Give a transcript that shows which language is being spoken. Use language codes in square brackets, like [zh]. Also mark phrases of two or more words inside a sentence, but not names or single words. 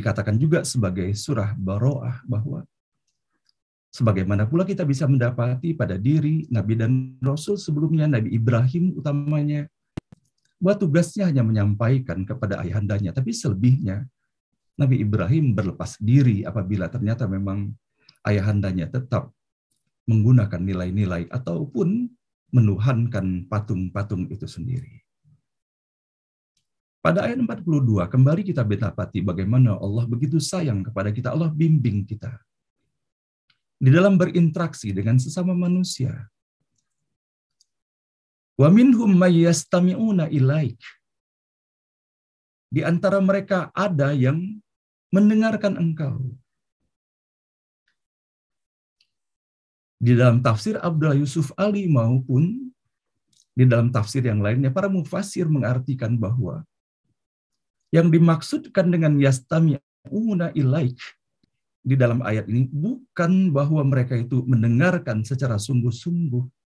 [id] dikatakan juga sebagai surah Baroah, bahwa sebagaimana pula kita bisa mendapati pada diri Nabi dan Rasul sebelumnya, Nabi Ibrahim utamanya, bahwa tugasnya hanya menyampaikan kepada ayahandanya, tapi selebihnya Nabi Ibrahim berlepas diri apabila ternyata memang ayahandanya tetap menggunakan nilai-nilai ataupun menuhankan patung-patung itu sendiri. Pada ayat 42, kembali kita mendapati bagaimana Allah begitu sayang kepada kita, Allah bimbing kita di dalam berinteraksi dengan sesama manusia. [ar] ومنهم من يستمعون إليك. [id] Di antara mereka ada yang mendengarkan engkau. Di dalam tafsir Abdullah Yusuf Ali maupun di dalam tafsir yang lainnya, para mufassir mengartikan bahwa yang dimaksudkan dengan [ar] يستمعون إليك [id] di dalam ayat ini bukan bahwa mereka itu mendengarkan secara sungguh-sungguh.